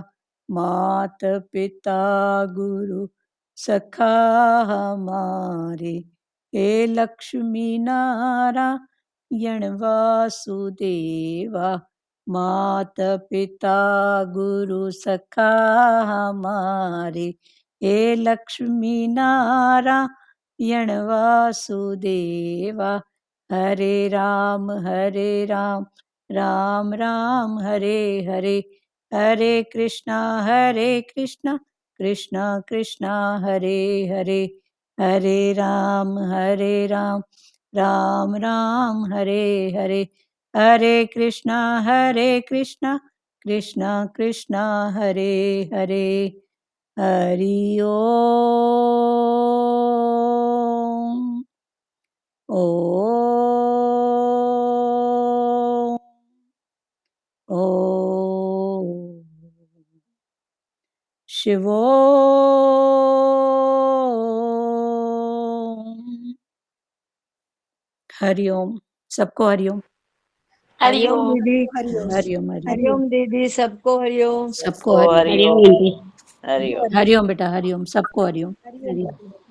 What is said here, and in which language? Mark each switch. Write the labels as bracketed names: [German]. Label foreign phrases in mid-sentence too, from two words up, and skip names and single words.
[Hindi] मात पिता गुरु सखा हमारे, हे लक्ष्मी नारायण वासुदेवा। मात पिता गुरु सखा हमारे, हे लक्ष्मी नारायण वासुदेवा। [Sanskrit] हरे राम राम राम हरे हरे, हरे कृष्णा कृष्णा कृष्णा हरे हरे, हरे राम राम राम हरे हरे, हरे कृष्णा कृष्णा कृष्णा हरे हरे, हरि ओम। ओम। ओम। शिवोम। [Hindi] हरि ओम। सबको हरि ओम। हरिओम हरिओम। दीदी, हरिओम। हरि ओम। हरि ओम। हरिओम दीदी, सबको हरिओम। सबको हरि ओम। हरिओम। हरिओम। हरि ओम बेटा, हरि ओम। सबको हरि ओम। हरिओम।